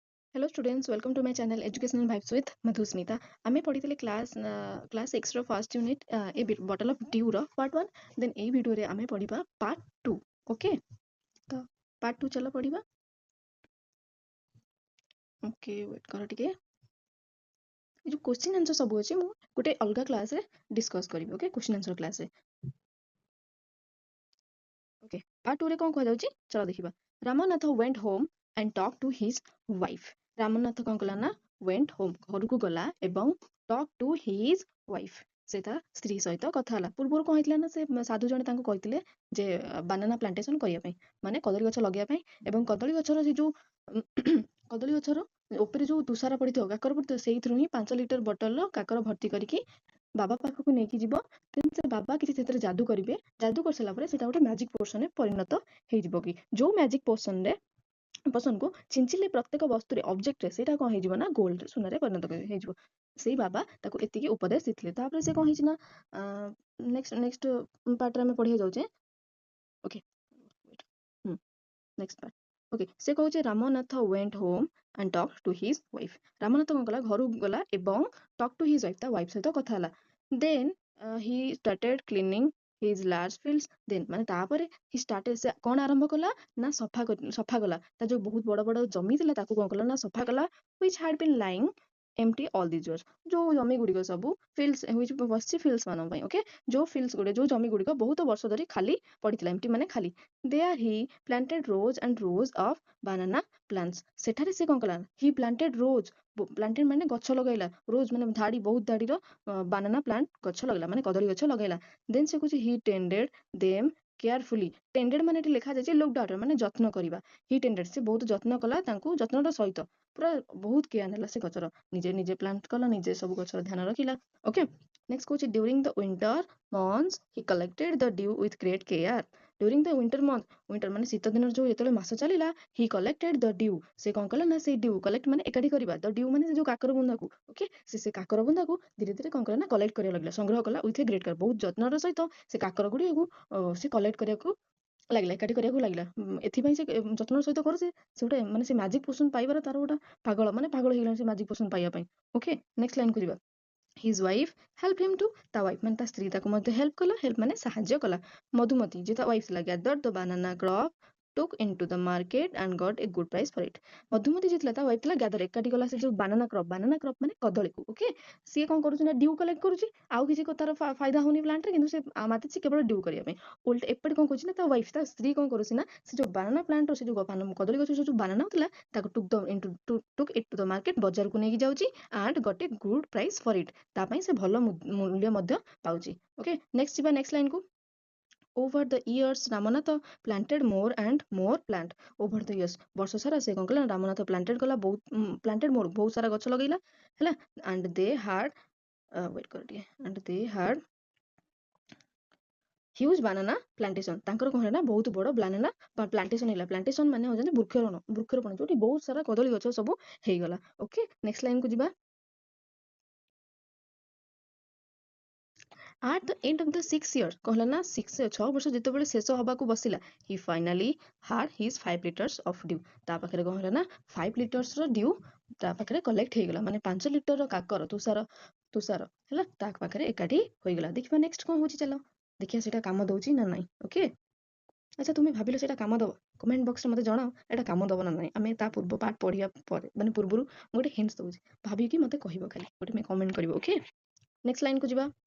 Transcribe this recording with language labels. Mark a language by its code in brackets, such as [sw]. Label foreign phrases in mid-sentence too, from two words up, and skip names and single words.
[en] Hello students, welcome to my channel Educational Vibes with Madhusmita. [or] ଆମେ ପଢିଥିଲେ class 6 ର [en] first unit a bottle of dew [or] ର [en] part 1 then [or] ଏଇ ଭିଡିଓରେ ଆମେ ପଢିବା part 2 ଓକେ ତ part 2 ଚାଲ ପଢିବା [en] ok wait [or] କର ଟିକେ ଏ ଯୋଉ [en] question answer [or] ସବୁ ଅଛି ମୁଁ ଗୋଟେ ଅଲଗା କ୍ଲାସ୍ ରେ ଡିସ୍କସ୍ କରିବି [en] ok question answer class [or] ରେ ଓକେ part 2 ରେ କ'ଣ କୁହାଯାଉଛି ଚलो ଦେଖିବା ରାମନାଥ [en] went home and talked to his wife [or] ରାମନାଥ କ'ଣ କଲା ନା [en] went home [or] ଘରକୁ ଗଲା ଏବଂ [en] talk to his wife [or] ସେ ତା ସ୍ତ୍ରୀ ସହିତ କଥା ହେଲା ପୂର୍ବରୁ କ'ଣ ହେଇଥିଲା ନା ସେ ସାଧୁ ଜଣେ ତାଙ୍କୁ କହିଥିଲେ ଯେ [en] banana plantation [or] କରିବା ପାଇଁ ମାନେ କଦଳୀ ଗଛ ଲଗେଇବା ପାଇଁ ଏବଂ କଦଳୀ ଗଛର ସେ ଯୋଉ କଦଳୀ ଗଛର ଉପରେ ଯୋଉ ତୁଷାର ପଡିଥିବ କାକର ପଡିଥିବ ସେଇଥିରୁ ହିଁ 5 ଲିଟର ବୋତଲର କାକର ଭର୍ତ୍ତି କରିକି ବାବା ପାଖକୁ ନେଇକି ଯିବ ଦେନ୍ ସେ ବାବା କିଛି ସେଥିରେ ଯାଦୁ କରିବେ ଯାଦୁ କରିସାରିଲା ପରେ ସେଟା ଗୋଟେ [en] magic potion [or] ପରିଣତ ହେଇଯିବ କି ଯୋଉ [en] magic potion [or] ଛିଞ୍ଚିଲେ ପ୍ରତ୍ୟେକ ବସ୍ତୁରେ ଅବଜେକ୍ଟରେ ସେଇଟା କ'ଣ ହେଇଯିବ ନା ଗୋଲ୍ଡ ସୁନାରେ ପରିଣତ ହେଇଯିବ ସେଇ ବାବା ତାକୁ ଏତିକି ଉପଦେଶ ଦେଇଥିଲେ ତାପରେ ସେ କ'ଣ ହେଇଛି ନା [en] next part [or] ଆମେ ପଢିବାକୁ ଯାଉଛେ ଓକେ [en] next part ok [or] ସେ କହୁଛି ରାମନାଥ [en] went home and talked to his wife [or] ରାମନାଥ କ'ଣ କଲା ଘରକୁ ଗଲା ଏବଂ [en] talk to his wife [or] ତା ୱାଇଫ ସହିତ କଥା ହେଲା [en] then he started cleaning his large fields then [or] ମାନେ ତାପରେ [en] he started [or] ସେ କ'ଣ ଆରମ୍ଭ କଲା ନା ସଫା କଲା ତା ଯୋଉ ବହୁତ ବଡ ବଡ ଜମି ଥିଲା ତାକୁ କ'ଣ କଲା ନା ସଫା କଲା [en] which had been lying empty all these years [or] ଯୋଉ ଜମି ଗୁଡ଼ିକ ସବୁ [en] fields which [or] ବସିଛି fields ମାନଙ୍କ ପାଇଁ ଓକେ ଯୋଉ fields ଗୁଡେ ଯୋଉ ଜମି ଗୁଡ଼ିକ ବହୁତ ବର୍ଷ ଧରି ଖାଲି ପଡିଥିଲା empty ମାନେ ଖାଲି [en] there he planted rows and rows of banana plants [or] ସେଠାରେ ସେ କ'ଣ କଲା [en] he planted rows planted [or] ମାନେ ଗଛ ଲଗାଇଲା rows ମାନେ ଧାଡି ବହୁତ ଧାଡିର [en] banana plant [or] ଗଛ ଲଗାଇଲା ମାନେ କଦଳୀ ଗଛ ଲଗାଇଲା ଦେନ୍ ସେ କହୁଛି [en] he tended them carefully tended [or] ମାନେ ଏଠି ଲେଖା ଯାଇଛି [en] looked after [or] ମାନେ ଯତ୍ନ କରିବା [en] he tended [or] ସେ ବହୁତ ଯତ୍ନ କଲା ତାଙ୍କୁ ଯତ୍ନର ସହିତ ପୁରା ବହୁତ କେୟାର ନେଲା ସେ ଗଛର ନିଜେ ପ୍ଲାଣ୍ଟ କଲା ନିଜେ ସବୁ ଗଛର ଧ୍ୟାନ ରଖିଲା [en] ok next [or] କହୁଛି [en] during the winter months he collected the dew with great care during the winter [or] ମାନେ ଶୀତ ଦିନର ଯୋଉ ଯେତେବେଳେ ମାସ ଚାଲିଲା [en] he collected the dew [or] ସେ କ'ଣ କଲା ନା ସେଇ [en] dew collect [or] ମାନେ ଏକାଠି କରିବା [en] the dew [or] ମାନେ ସେ ଯୋଉ କାକର ବୁନ୍ଦାକୁ ଓକେ ସେ କାକର ବୁନ୍ଦାକୁ ଧୀରେ ଧୀରେ କ'ଣ କଲା ନା କଲେକ୍ଟ କରିବାକୁ ଲାଗିଲା ସଂଗ୍ରହ କଲା [en] with a great care [or] ବହୁତ ଯତ୍ନର ସହିତ ସେ କାକର ଗୁଡ଼ିକୁ ସେ କଲେକ୍ଟ କରିବାକୁ ଲାଗିଲା ଏକାଠି କରିବାକୁ ଲାଗିଲା ଏଥିପାଇଁ ସେ ଯତ୍ନର ସହିତ କରୁଛି ସେ ଗୋଟେ ମାନେ ସେ [en] magic potion [or] ପାଇବାର ତାର ଗୋଟେ ପାଗଳ ହେଇଗଲାଣି ସେ [en] magic potion [or] ପାଇବା ପାଇଁ [en] ok next line [or] କୁ ଯିବା [en] his wife helped him to [or] ତା ୱାଇଫ ମାନେ ତା ସ୍ତ୍ରୀ ତାକୁ ମଧ୍ୟ ହେଲ୍ପ କଲା ହେଲ୍ପ ମାନେ ସାହାଯ୍ୟ କଲା ମଧୁମତି ଯେ ତା ୱାଇଫ ଥିଲା [en] gathered the banana crop took into the market and got a good price for it [or] ମଧୁମତି ଯେ ଥିଲା ତା ୱାଇଫ ଥିଲା ଗ୍ୟାଦର ଏକାଠି କଲା ସେ ଯୋଉ [en] banana crop [or] ମାନେ କଦଳୀକୁ ଓକେ ସିଏ କ'ଣ କରୁଛି ନା [en] dew collect [or] କରୁଛି ଆଉ କିଛି ତାର ଫାଇଦା ହଉନି ପ୍ଲାଣ୍ଟରେ କିନ୍ତୁ ସେ ମାତିଛି କେବଳ ଡ୍ୟୁ କରିବା ପାଇଁ ଓଲ୍ଟା ଏପଟେ କ'ଣ କରୁଛି ନା ତା ୱାଇଫ ତା ସ୍ତ୍ରୀ କ'ଣ କରୁଛି ନା ସେ ଯୋଉ [en] banana plant [or] ସେ ଯୋଉ କଦଳୀ ଗଛ ଯୋଉ ବାନାନା ଥିଲା ତାକୁ [en] took it to the market [or] ବଜାରକୁ ନେଇକି ଯାଉଛି [en] and got a good price for it [or] ତା ପାଇଁ ସେ ଭଲ ମୂଲ୍ୟ ମଧ୍ୟ ପାଉଛି [en] ok next [or] ଯିବା [en] next line over the years [or] ରାମନାଥ [en] planted more and more plant over the years [or] ବର୍ଷ ସାରା ସେ କ'ଣ କଲା ରାମନାଥ planted କଲା [en] planted more [or] ବହୁତ ସାରା ଗଛ ଲଗେଇଲା ହେଲା [en] and they had wait [or] କର ଟିକେ [en] and they had huge banana plantation [or] ତାଙ୍କର କ'ଣ ହେଲା ନା ବହୁତ ବଡ [en] banana plantation [or] ହେଲା plantation ମାନେ ହଉଛନ୍ତି ବୃକ୍ଷରୋପଣ ଯୋଉଠି ବହୁତ ସାରା କଦଳୀ ଗଛ ସବୁ ହେଇଗଲା [en] ok next line [or] ଯିବା [en] at the end of the 6 years [or] କହିଲା ନା 6 ବର୍ଷ ଯେତେବେଳେ ଶେଷ ହବାକୁ ବସିଲା [en] he finally had his 5 liters of dew [or] ତା ପାଖରେ କ'ଣ ହେଲା ନା 5 liters ର dew ତା ପାଖରେ କଲେକ୍ଟ ହେଇଗଲା ମାନେ 5 ଲିଟରର କାକର ତୁଷାର ହେଲା ତା ପାଖରେ ଏକାଠି ହୋଇଗଲା ଦେଖିବା ନେକ୍ସଟ କ'ଣ ହଉଛି ଚାଲ ଦେଖିବା ସେଟା କାମ ଦଉଛି ନା ନାହିଁ ଓକେ ଆଚ୍ଛା ତୁମେ ଭାବିଲ ସେଟା କାମ ଦବ [en] comment box [or] ମୋତେ ଜଣାଅ ଏଟା କାମ ଦବ ନା ନାହିଁ ଆମେ ତା ପୂର୍ବ ପାର୍ଟ ପଢିବା ପରେ ମାନେ ପୂର୍ବରୁ ମୁଁ ଗୋଟେ ହିଣ୍ଟସ ଦଉଛି ଭାବିକି ମୋତେ କହିବ ଖାଲି ଗୋଟେ କମେଣ୍ଟ କରିବ [en] ok next line [or] ଯିବା